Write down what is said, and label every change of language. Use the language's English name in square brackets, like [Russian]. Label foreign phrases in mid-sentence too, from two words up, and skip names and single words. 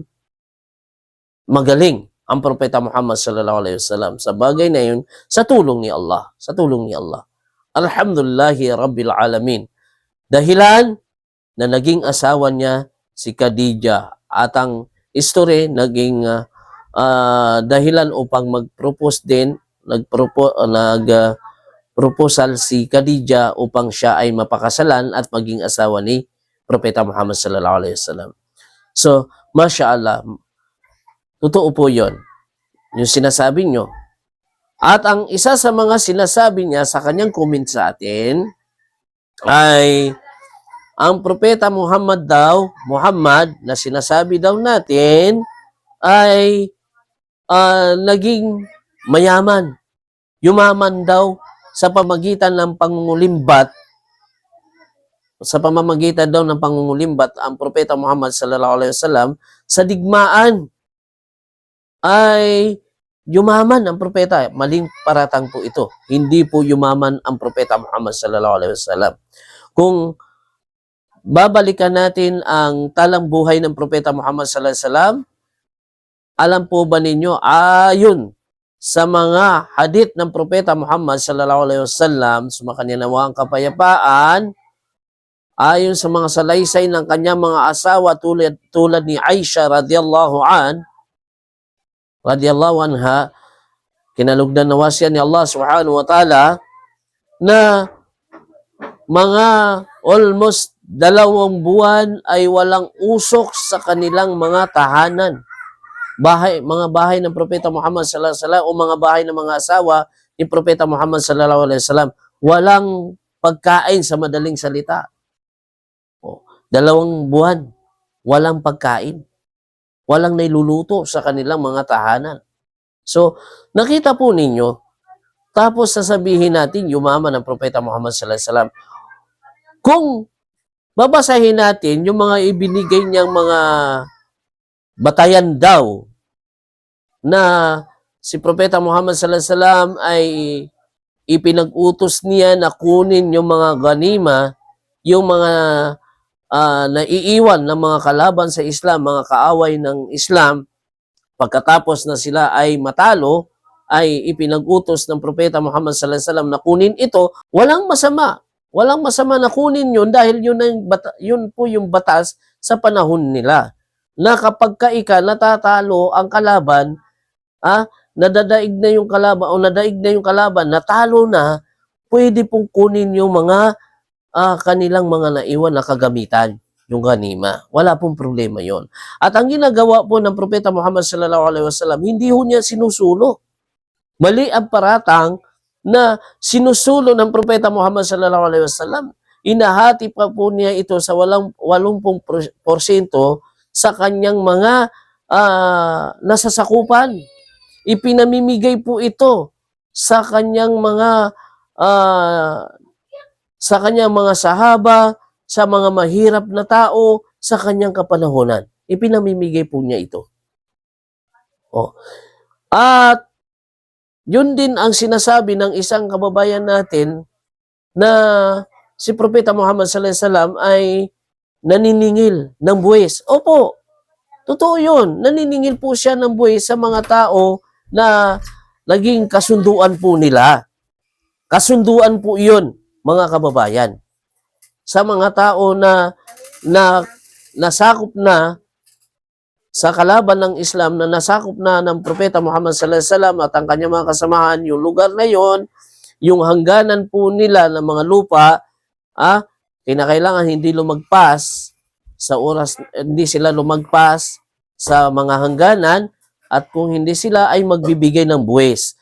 [Filipino] Magaling ang Propeta Muhammad [Arabic] صلى الله عليه وسلم [Filipino] sa bagay na yun, sa tulong ni Allah. Sa tulong ni Allah. [Arabic] الحمد لله رب العالمين. [Filipino] Dahilan na naging asawa niya si Khadija, at ang history naging dahilan upang mag-propose din, nag-proposal si Khadija upang siya ay mapakasalan at maging asawa ni Propeta Muhammad [Arabic] صلى الله عليه وسلم. [Filipino] So, mashallah, totoo po yun, yung sinasabi nyo. At ang isa sa mga sinasabi niya sa kanyang comment sa atin ay ang Propeta Muhammad na sinasabi daw natin ay naging mayaman. Yumaman daw sa pamamagitan ng pangungulimbat. Sa pamamagitan daw ng pangungulimbat ang Propeta Muhammad [Arabic] صلى الله عليه وسلم [Filipino] sa digmaan. ay yumaman ang propeta. Maling paratang po ito. Hindi po yumaman ang propeta Muhammad [Arabic] صلى الله عليه وسلم. [Filipino] Kung babalikan natin ang talang buhay ng propeta Muhammad [Arabic] صلى الله عليه وسلم, [Filipino] alam po ba ninyo, ayon sa mga hadith ng propeta Muhammad [Arabic] صلى الله عليه وسلم, [Filipino] sumakanya nawa ang kapayapaan, ayon sa mga salaysay ng kanyang mga asawa tulad ni Aisha [Arabic] رضي الله عنها, [Filipino] kinalugdan nawa siya ni Allah [Arabic] سبحانه وتعالى, [Filipino] na mga almost 2 buwan ay walang usok sa kanilang mga tahanan. Mga bahay ng propeta Muhammad [Arabic] صلى الله عليه وسلم [Filipino] o mga bahay ng mga asawa ni propeta Muhammad [Arabic] صلى الله عليه وسلم, [Filipino] walang pagkain sa madaling salita. 2 buwan, walang pagkain. Walang nailuluto sa kanilang mga tahanan. So, nakita po ninyo, tapos sasabihin natin, yumaman ang propeta Muhammad [Arabic] صلى الله عليه وسلم. [Filipino] Kung babasahin natin yung mga ibinigay niyang mga batayan daw na si propeta Muhammad [Arabic] صلى الله عليه وسلم [Filipino] ay ipinag-utos niya na kunin yung mga ganima, yung mga naiiwan ng mga kalaban sa Islam, mga kaaway ng Islam, pagkatapos na sila ay matalo, ay ipinag-utos ng propeta Muhammad [Arabic] صلى الله عليه وسلم [Filipino] na kunin ito. Walang masama. Walang masama na kunin yun dahil yun po yung batas sa panahon nila. Na kapag natatalo ang kalaban, nadadaig na yung kalaban o nadaig na yung kalaban, natalo na, pwede pong kunin yung mga kanilang mga naiwan na kagamitan, yung ganima. Wala pong problema yon. At ang ginagawa po ng propeta Muhammad [Arabic] صلى الله عليه وسلم, [Filipino] hindi ho niya sinusulo. Mali ang paratang na sinusulo ng propeta Muhammad [Arabic] صلى الله عليه وسلم. [Filipino] Inahati pa po niya ito sa 80% sa kanyang mga nasasakupan. Ipinamimigay po ito sa kanyang mga sahaba, sa mga mahirap na tao, sa kanyang kapanahonan. Ipinamimigay po niya ito. At yun din ang sinasabi ng isang kababayan natin na si Propeta Muhammad [Arabic] صلى الله عليه وسلم [Filipino] ay naniningil ng buwis. Opo, totoo yun. Naniningil po siya ng buwis sa mga tao na naging kasunduan po nila. Kasunduan po yun, mga kababayan. Sa mga tao na nasakop na sa kalaban ng Islam, na nasakop na ng Propeta Muhammad [Arabic] صلى الله عليه وسلم [Filipino] at ang kanyang mga kasamahan, yung lugar na yon, yung hangganan po nila ng mga lupa, kinakailangan hindi lumagpas sa oras, hindi sila lumagpas sa mga hangganan, at kung hindi sila ay magbibigay ng buwis.